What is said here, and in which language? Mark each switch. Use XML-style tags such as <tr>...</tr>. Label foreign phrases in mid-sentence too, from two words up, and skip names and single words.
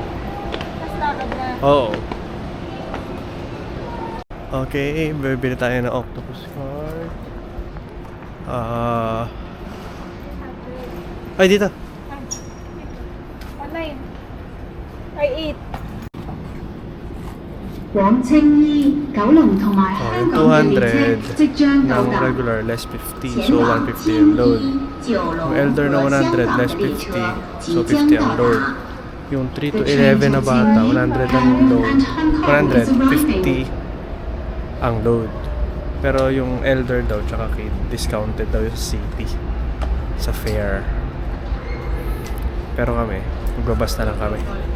<tl>Tapos lakad na. Oo. Okay, bibili tayo ng octopus card. Ay, dito. Online. Ay, 8.</tl> <yue>往青衣、九龍同埋香港嘅列車即將到 Ng 達。</yue> <en>regular, less 50.</en> <yue>前</yue> <en>So,</en> <yue>往</yue> <tl>150</tl> <yue>青</yue> <tl>yung load.</tl> <yue>衣、九龍</yue> <tl>Yung elder na</tl> <yue>和香</yue> <tl>100,</tl> <yue>港</yue> <en>less</en> <yue>嘅列</yue> <en>50.</en> <yue>車</yue> <en>So,</en> <yue>即將</yue> <tl>50 ang</tl> <yue>到</yue> <tl>load.</tl> <yue>達。</yue> <tl>Yung 3 to 11 na bata, 100 ang load. 150 ang load. Pero yung elder daw, tsaka kid, discounted daw yung city. Sa fare. Pero kami, magbabas na lang kami.</tl>